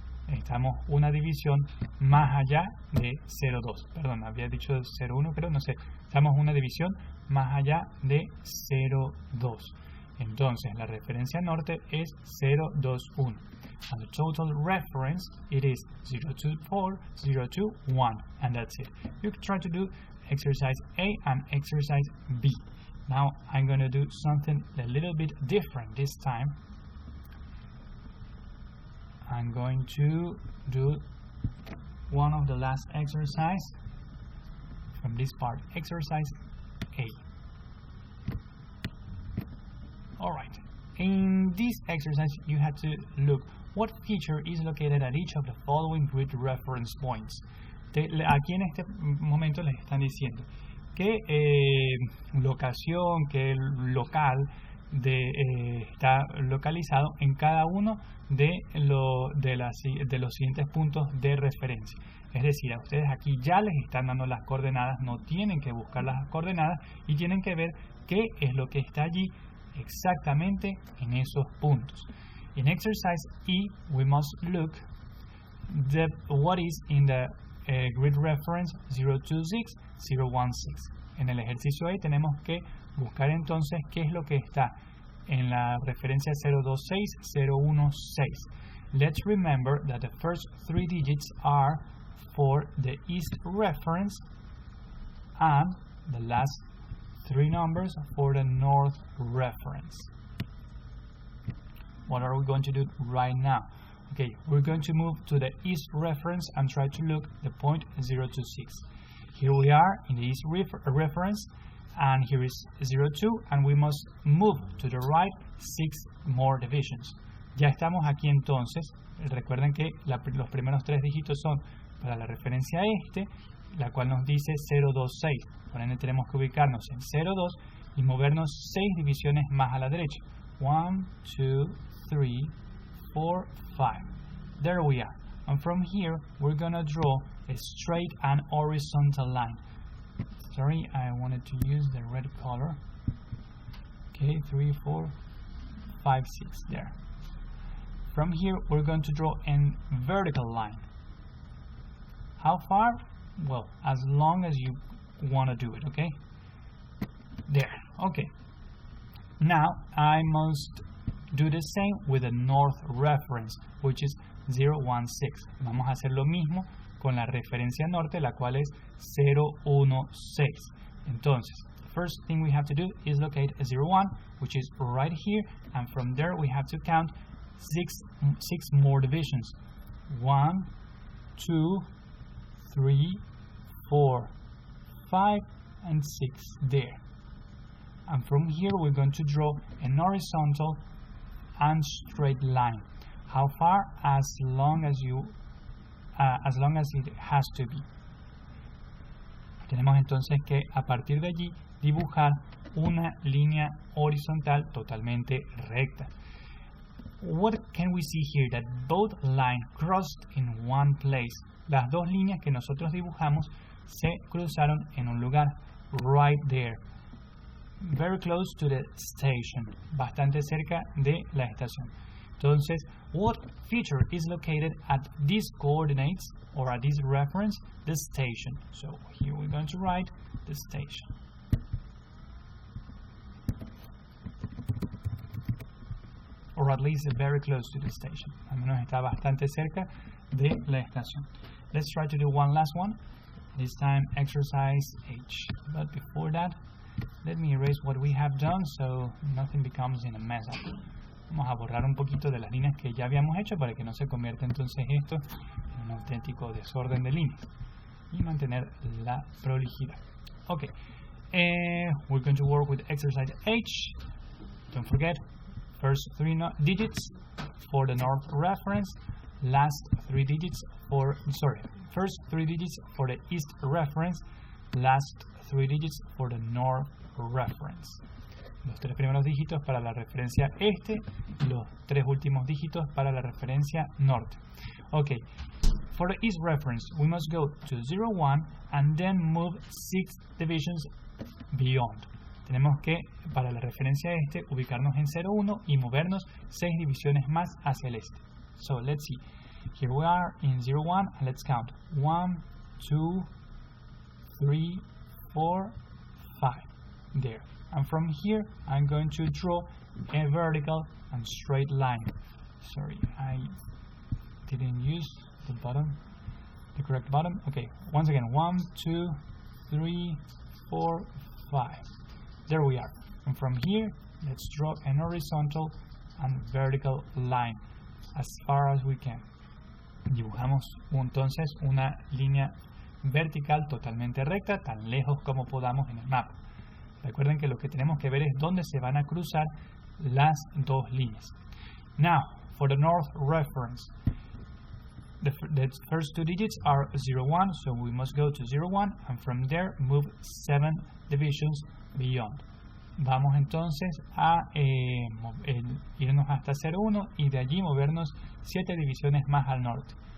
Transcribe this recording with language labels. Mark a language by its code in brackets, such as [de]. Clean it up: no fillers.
[es] Estamos una división más allá de 0, 2. Perdón, había dicho 0, 1, pero no sé. Estamos una división más allá de 0, 2. Entonces, la referencia norte es 0, 2, 1. [en] And the total reference, it is 0, 2, 4, 0, 2, 1. And that's it. You can try to do exercise A and exercise B. Now, I'm going to do something a little bit different this time. I'm going to do one of the last exercise from this part, exercise A. Alright, in this exercise you have to look what feature is located at each of the following grid reference points. [es] Aquí en este momento les están diciendo qué locación, qué local está localizado en cada uno de los siguientes puntos de referencia. Es decir, a ustedes aquí ya les están dando las coordenadas, no tienen que buscar las coordenadas y tienen que ver qué es lo que está allí exactamente en esos puntos. [en] In exercise E, we must look what is in the grid reference 026, 016. [es] En el ejercicio E tenemos que buscar entonces qué es lo que está en la referencia 026, 016. [en] Let's remember that the first three digits are for the east reference and the last three numbers for the north reference. What are we going to do right now? Okay, we're going to move to the east reference and try to look the point 026. Here we are in the east reference, and here is 02, and we must move to the right 6 more divisions. [es] Ya estamos aquí entonces. Recuerden que los primeros tres dígitos son para la referencia este, la cual nos dice 026. Por ende tenemos que ubicarnos en 02 y movernos 6 divisiones más a la derecha. [en] 1, 2, 3, 4, 5. There we are. And from here we're gonna draw a straight and horizontal line. Sorry, I wanted to use the red color. Okay, 3, 4, 5, 6, there. From here we're going to draw a vertical line. How far? Well, as long as you want to do it, okay? There, okay. Now I must do the same with the north reference, which is 016. [es] Vamos a hacer lo mismo con la referencia norte, la cual es 016. Entonces, [en] first thing we have to do is locate a 01, which is right here, and from there we have to count six more divisions. 1, 2, 3, 4, 5, and 6 there. And from here we're going to draw an horizontal and straight line. How far? As long as it has to be. [es] Tenemos entonces que a partir de allí dibujar una línea horizontal totalmente recta. [en] What can we see here? That both lines crossed in one place. [es] Las dos líneas que nosotros dibujamos se cruzaron en un lugar, [en] right there, very close to the station, [es] bastante cerca de la estación. Entonces, [en] what feature is located at these coordinates or at this reference? The station. So here we're going to write the station. Or at least very close to the station. [es] Al menos está bastante cerca de la estación. [en] Let's try to do one last one. This time exercise H. But before that, let me erase what we have done so nothing becomes in a mess up. [es] Vamos a borrar un poquito de las líneas que ya habíamos hecho para que no se convierta entonces esto en un auténtico desorden de líneas y mantener la prolijidad. [en] Okay, we're going to work with exercise H. Don't forget, first three digits for the north reference, first three digits for the east reference, last three digits for the north reference. [es] Los tres primeros dígitos para la referencia este, los tres últimos dígitos para la referencia norte. [en] Okay, for the east reference, we must go to 01 and then move 6 divisions beyond. [es] Tenemos que, para la referencia este, ubicarnos en 01 y movernos 6 divisiones más hacia el este. [en] So, let's see. Here we are in 01, and let's count. 1, 2, 3, 4, 5. There. And from here, I'm going to draw a vertical and straight line. Sorry, I didn't use the correct bottom. Okay, once again, 1, 2, 3, 4, 5. There we are. And from here, let's draw an horizontal and vertical line as far as we can. [es] Dibujamos entonces una línea vertical totalmente recta, tan lejos como podamos en el mapa. Recuerden que lo que tenemos que ver es dónde se van a cruzar las dos líneas. [en] Now, for the north reference, the first two digits are 01, so we must go to 01, and from there move 7 divisions beyond. [es] Vamos entonces a irnos hasta 01 y de allí movernos 7 divisiones más al norte.